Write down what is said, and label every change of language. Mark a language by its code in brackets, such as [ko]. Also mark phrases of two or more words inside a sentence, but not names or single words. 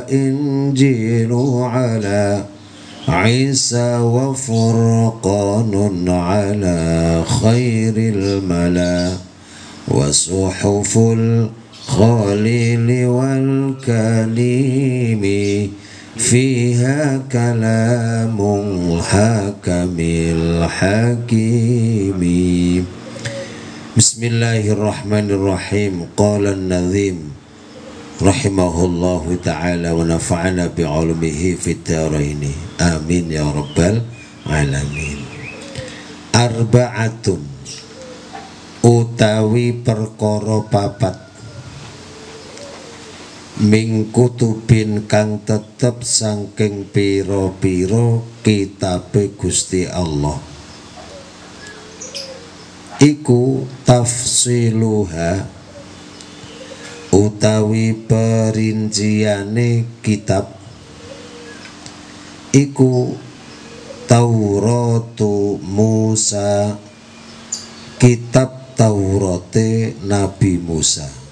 [ar] إنجيل على عيسى وفرقان على خير الملا وصحف الخليل والكليم فيها كلام الحكم الحكيم. بسم الله الرحمن الرحيم. قال الناظم رحمه الله تعالى ونفعنا بعلومه في الدارين، آمين يا رب العالمين. [jv] Arba'atun utawi perkara papat [ar] من كتب [jv] kang tetep saking pira-pira kitabe Gusti Allah iku tafsiluha utawi perinciane kitab iku Tauratu Musa, kitab Taurate Nabi Musa.